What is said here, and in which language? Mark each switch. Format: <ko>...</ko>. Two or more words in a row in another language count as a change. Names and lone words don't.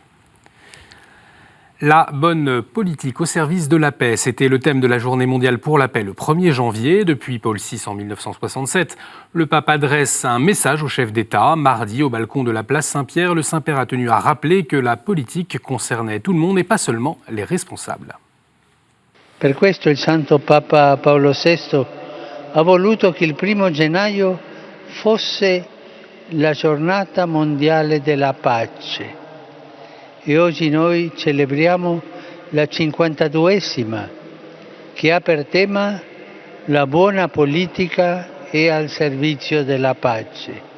<fr>La bonne politique au service de la paix, c'était le thème de la Journée mondiale pour la paix le 1er janvier. Depuis Paul VI en 1967, le pape adresse un message au chef d'État. Mardi, au balcon de la place Saint-Pierre, le Saint-Père a tenu à rappeler que la politique concernait tout le monde et pas seulement les responsables.</fr> <it>Per questo il Santo Papa Paolo VI ha voluto che il 1° gennaio fosse la giornata mondiale della pace. E oggi noi celebriamo la 52esima, che ha per tema la buona politica e al servizio della pace.</it>